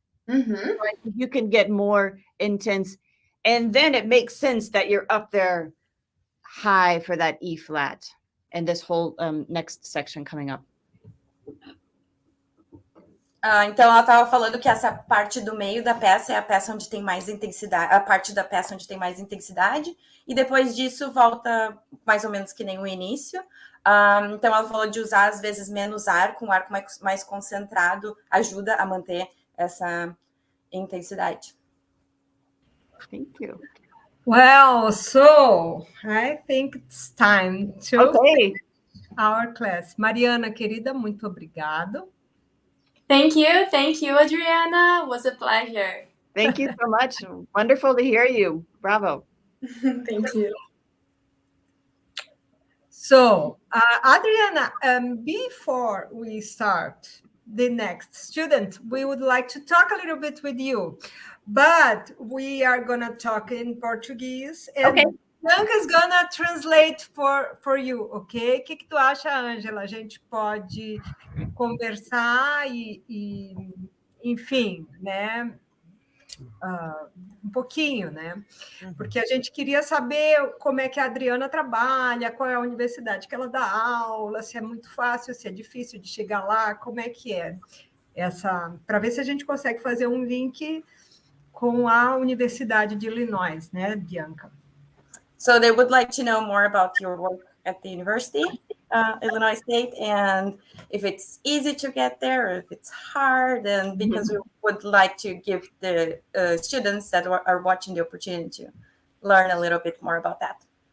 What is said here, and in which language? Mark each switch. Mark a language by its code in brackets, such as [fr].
[en] So I think you can get more intense, and then it makes sense that you're up there high for that E flat and this whole next section coming up. [pt] Então ela estava falando que essa parte do meio da peça é a peça onde tem mais intensidade, a parte da peça onde tem mais intensidade, e depois disso volta mais ou menos que nem o início. Então ela falou de usar às vezes menos ar, com ar mais concentrado, ajuda a manter essa intensidade. [en] Thank you. Well, so I think it's time to finish our class. [pt] Mariana, querida, muito obrigado. [en] Thank you, Adriana. It was a pleasure. Thank you so much. Wonderful to hear you. Bravo. Thank you. So, Adriana, before we start the next student, we would like to talk a little bit with you, but we are going to talk in Portuguese, and Bianca is going to translate for you, ok? [pt] O que tu acha, [en] Ângela? [pt] A gente pode conversar e enfim, né? Um pouquinho, né? Porque a gente queria saber como é que a Adriana trabalha, qual é a universidade que ela dá aula, se é muito fácil, se é difícil de chegar lá, como é que é para ver se a gente consegue fazer um link com a Universidade de Illinois, né, Bianca? [en] So they would like to know more about your work at the university, Illinois State, and if it's easy to get there, or if it's hard, and because we would like to give the students that are watching the opportunity to learn a little bit more about that.